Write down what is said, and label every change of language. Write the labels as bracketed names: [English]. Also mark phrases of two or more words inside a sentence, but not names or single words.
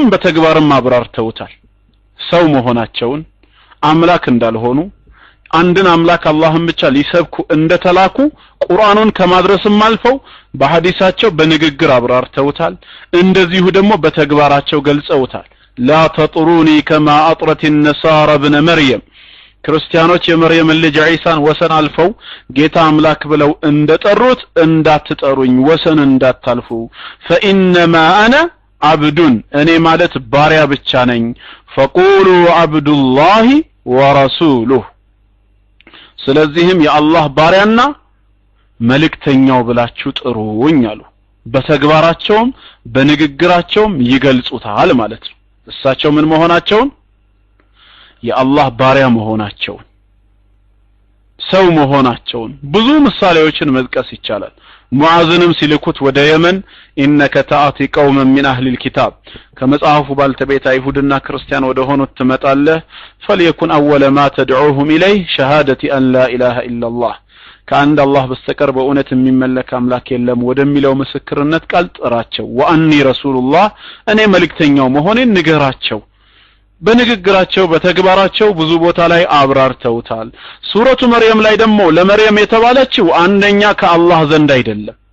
[Amharic] በተግባርም አብራርተውታል ሰው መሆናቸውን አምላክ እንዳልሆኑ አንድን አምላክ አላህን ብቻ ሊሰብኩ እንደተላኩ ቁርአኑን ከማድረስም አልፈው በሐዲሳቸው በንግግር አብራርተውታል እንደዚሁ ደግሞ በተግባራቸው ገልጸውታል [Arabic] لا تطروني كما أطرت النصارى ابن مريم [Amharic] ክርስቲያኖች የመርየም ልጅ ዒሳን ወሰን አልፈው ጌታ አምላክ ብለው እንደጠሩት እንዳትጠሩኝ ወሰን እንዳታልፉ [Arabic] فإنما أنا عبد [Amharic] እኔ ማለት ባሪያ ብቻ ነኝ [Arabic] فقولوا عبد الله ورسوله [Amharic] ስለዚህም የአላህ ባሪያና መልእክተኛው ብላችሁ ጥሩኝ አሉ በተግባራቸውም በንግግራቸውም ይገልጹታል ማለት ነው እሳቸው ምን መሆናቸውን የአላህ ባሪያ መሆናቸውን ሰው መሆናቸውን ብዙ ምሳሌዎችን መጥቀስ ይቻላል ሙዓዝንም ሲልኩት ወደ የመን [Arabic] إنك تأتي قوما من أهل الكتاب [Amharic] ከመጽሐፉ ባልተቤት አይሁድና ክርስቲያን ወደ ሆኑት ትመጣለህ [Arabic] فليكن اول ما تدعوهم اليه شهاده ان لا اله الا الله [Amharic] ከአንድ አላህ በስተቀር በእውነት የሚመለክ አምላክ የለም ወደሚለው ምስክርነት ቃል ጥራቸው [Arabic] وأني رسول الله [Amharic] እኔ መልእክተኛው መሆኔን ንገራቸው በንግግራቸው በተግባራቸው ብዙ ቦታ ላይ አብራርተውታል ሱረቱ መርየም ላይ ደግሞ ለመርየም የተባለችው አንደኛ ከአላህ ዘንድ አይደለም